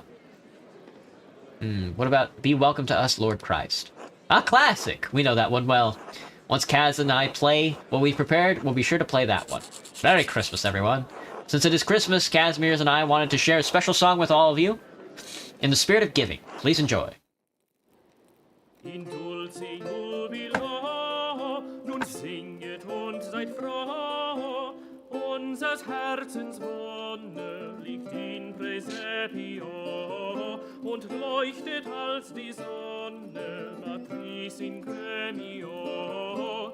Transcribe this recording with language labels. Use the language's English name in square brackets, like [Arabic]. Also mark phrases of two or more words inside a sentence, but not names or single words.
[English] What about Be Welcome to Us, Lord Christ? A classic! We know that one well. Once Kaz and I play what we've prepared, we'll be sure to play that one. Merry Christmas, everyone. Since it is Christmas, Casimirs and I wanted to share a special song with all of you. In the spirit of giving, please enjoy. [Latin] In dulce jubilo, [German] nun singet und seid froh, unsers Herzens Wonne liegt [Latin] in Praesepio [German] und leuchtet als die Sonne [Latin] matris in Gremio.